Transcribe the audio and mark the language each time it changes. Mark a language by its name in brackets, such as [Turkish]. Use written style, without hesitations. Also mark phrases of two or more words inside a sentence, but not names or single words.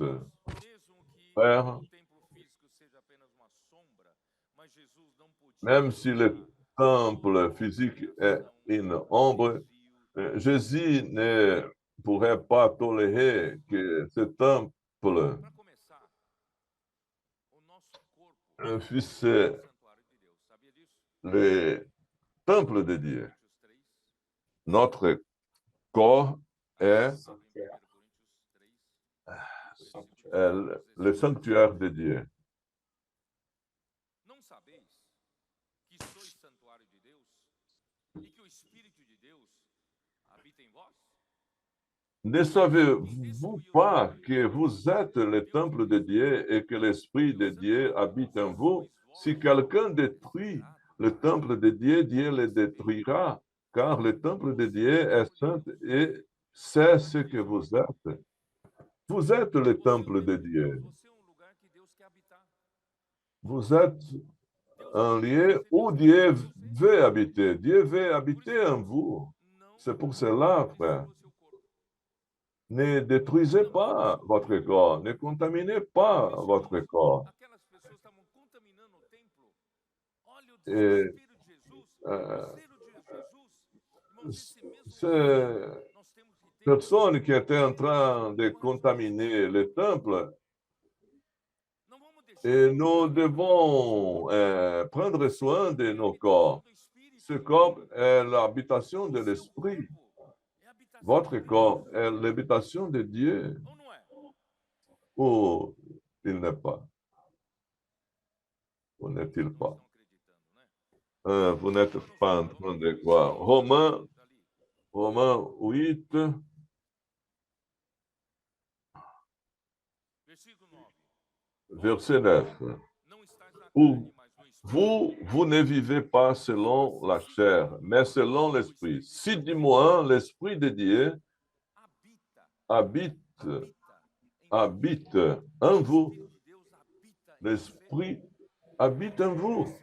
[French] Frère, même si le temple physique est une ombre, Jésus ne pourrait pas tolérer que ce temple fût le temple de Dieu. Notre corps est le sanctuaire de Dieu. [Portuguese] Não sabeis que sois santuário de Deus e que o Espírito de Deus habita em vós? [French] Ne savez-vous pas que vous êtes le temple de Dieu et que l'Esprit de Dieu habite en vous? Si quelqu'un détruit le temple de Dieu, Dieu le détruira, car le temple de Dieu est saint et c'est ce que vous êtes. Vous êtes le temple de Dieu. [Portuguese] Você é um lugar que Deus quer habitar. [French] Vous êtes un lieu où Dieu veut habiter. Dieu veut habiter en vous. C'est pour cela, frère. Ne détruisez pas votre corps, ne contaminez pas votre corps. [Portuguese] Aquelas pessoas estavam contaminando o templo. Olha o [French] Et, [Portuguese] desespero de Jesus, o zelo de Jesus. Irmãos, esse mesmo [French] ces [Portuguese] nós temos que ter. [French] personnes qui étaient en train de contaminer le temple, [Portuguese] Não vamos deixar [French] et nous devons prendre soin de nos corps. Ce corps est l'habitation de l'Esprit. Votre corps est l'habitation de Dieu. [Portuguese] ou não é? [French] Ou il n'est pas? Ou n'est-il pas? [Portuguese] Estão acreditando, né? [French] Vous n'êtes pas en train de croire. Romains 8, [Portuguese] Versículo 9. [French] verset 9. [Portuguese] Não estás na [French] Ou [Portuguese] carne, mas no [French] vous ne vivez pas selon la chair, mais selon l'esprit. Si du moins l'esprit de Dieu habite, habite en vous, l'esprit habite en vous.